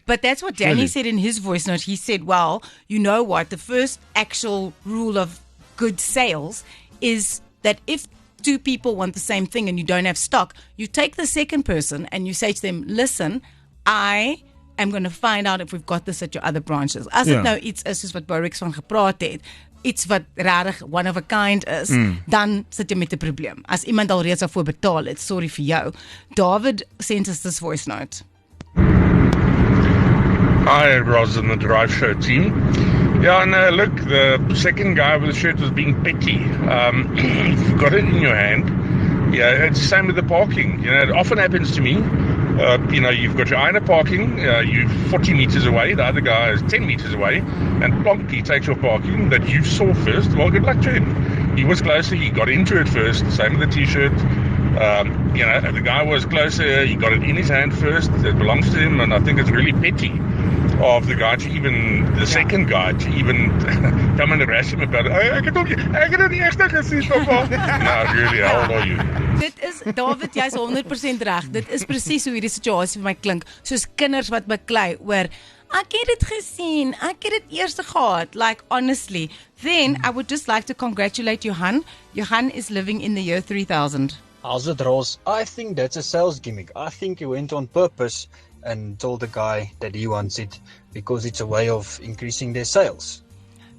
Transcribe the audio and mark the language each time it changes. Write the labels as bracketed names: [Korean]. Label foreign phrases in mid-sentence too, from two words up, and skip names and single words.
[English] But that's what Danny said in his voice note. He said, well, you know what? The first actual rule of good sales is that if two people want the same thing and you don't have stock, you take the second person and you say to them, listen, I am going to find out if we've got this at your other branches. [Afrikaans] As dit nou iets is soos wat Borex van gepraat het, iets wat rarig [English] one of a kind [Afrikaans] is, dan sit jy met 'n probleem. As iemand al reeds daarvoor betaal het, sorry vir jou. [English] David sent us this voice note. Hi, Roz and the Drive Show team. Yeah, no, look, the second guy with the shirt was being petty. If you've got it in your hand, yeah, it's the same with the parking. You know, it often happens to me. You know, you've got your eye in parking, you're 40 meters away, the other guy is 10 meters away, and plonk, he takes your parking that you saw first. Well, good luck to him. He was closer, he got into it first, same with the t-shirt. You know, if the guy was closer, he got it in his hand first, it belongs to him, and I think it's really petty of the guy to even, the second guy to even come and harass him about it. I can [Afrikaans] nie echt gesien, papa. [English] No, really, how old are you? [Afrikaans] Dit is, David, jy is 100% reg. Dit is presies hoe hierdie situasie vir my klink. Soos kinders wat beklei oor, ek het dit gesien, ek het dit eers gehad. [English] Like, honestly. Then, I would just like to congratulate Johan. Johan is living in the year 3000. How's it, Ross? I think that's a sales gimmick. I think he went on purpose and told the guy that he wants it because it's a way of increasing their sales.